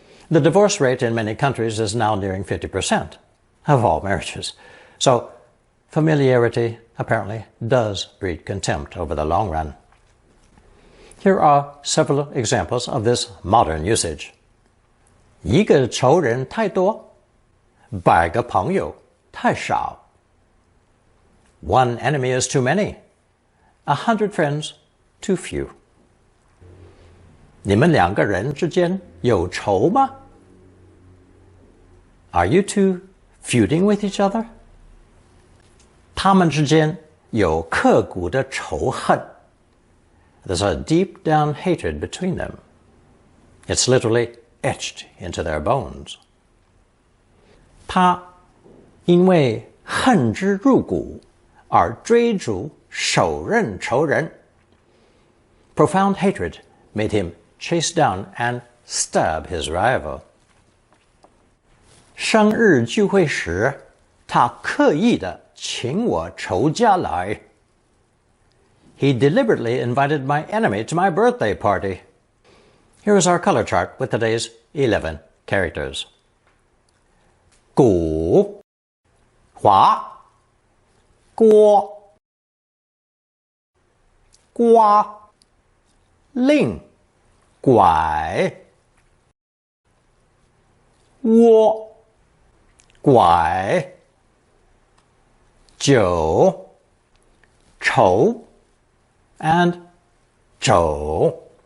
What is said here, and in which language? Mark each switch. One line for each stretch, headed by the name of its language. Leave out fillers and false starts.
English: The divorce rate in many countries is now nearing 50% of all marriages. So familiarity apparently does breed contempt over the long run. Here are several examples of this modern usage.
Chinese: 一个仇人太多, 百个朋友太少.
English: One enemy is too many, 100 friends too few.
Chinese: 你们两个人之间有仇吗?
English: Are you two feuding with each other?
Chinese: 他们之间有刻骨的仇恨.
English: There's a deep down hatred between them. It's literally etched into their bones.
Chinese: 他因为恨之入骨而追逐手刃仇人.
English: Profound hatred made him chase down and stab his rival.
Chinese: 生日聚会时，他刻意地请我仇家来.
English: He deliberately invited my enemy to my birthday party. Here is our color chart with today's 11 characters.
Chinese: 鼓, 划, 锅, 刮, 令, 拐, 窝, 拐, 酒, 愁, and 肘.